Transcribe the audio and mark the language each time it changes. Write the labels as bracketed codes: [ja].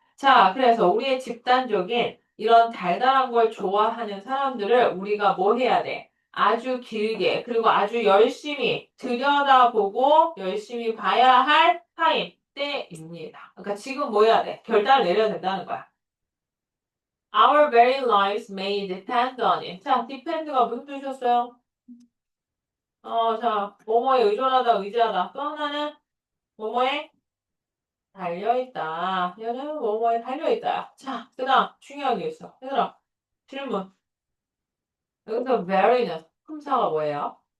[ko] 자, 그래서 우리의 집단적인 이런 달달한 걸 좋아하는 사람들을 우리가 뭐 해야 돼? 아주 길게, 그리고 아주 열심히 들여다보고 열심히 봐야 할 타임, 때입니다. 그러니까 지금 뭐 해야 돼? 결단을 내려야 된다는 거야. [en] Our very lives may depend on it. [ko] 자, depend가 무슨 뜻이었어요? 자, 뭐뭐에 의존하다, 의지하다. 또 하나는 뭐뭐에 달려있다. 얘는 뭐뭐에 달려있다. 자, 그 다음 중요한 게 있어. 얘들아, 질문. 여기서 very는 품사가 뭐예요?